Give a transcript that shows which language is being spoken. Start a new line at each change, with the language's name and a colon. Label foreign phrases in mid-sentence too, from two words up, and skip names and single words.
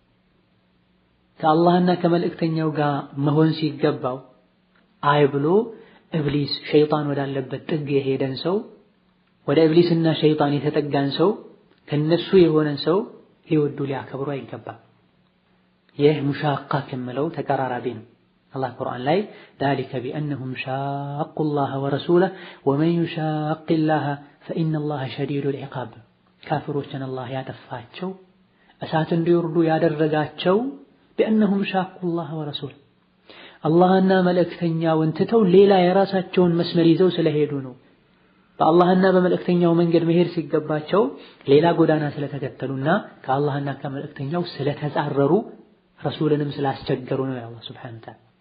Amharic: ከአላህና ከመልእክተኛው ጋር መሆን ሲገባው አይ ብሎ ኢብሊስ ሸይጣን ወዳለበት ጥግ የሄደን ሰው፣ ወደ ኢብሊስና ሸይጣን የተጠጋን ሰው፣ ከነሱ የሆነን ሰው ሊወዱ ሊያከብሩ አይገባም። ይህ ሙሻቃ ከሚለው ተቀራራቢ ነው። አላህ ቁርአን ላይ
Arabic: ذلك بأنهم شاقوا الله ورسوله ومن يشاق الله فإن الله شديد العقاب
Amharic: ካፊሮችን አላህ ያጠፋቸው እሳት እንዲወርዱ ያደረጋቸው
Arabic: بأنهم شاقوا الله ورسوله
Amharic: አላህና መልእክተኛውን ትተው ሌላ የራሳቸውን መስመር ይዘው ስለሄዱ ነው። በአላህና በመልእክተኛው መንገድ መሄድ ሲገባቸው ሌላ ጎዳና ስለተከተሉና ከአላህና ከመልእክተኛው ስለተጻረሩ ረሱልንም ስላስቸገሩ ነው። አላህ
Arabic: سبحانه وتعالى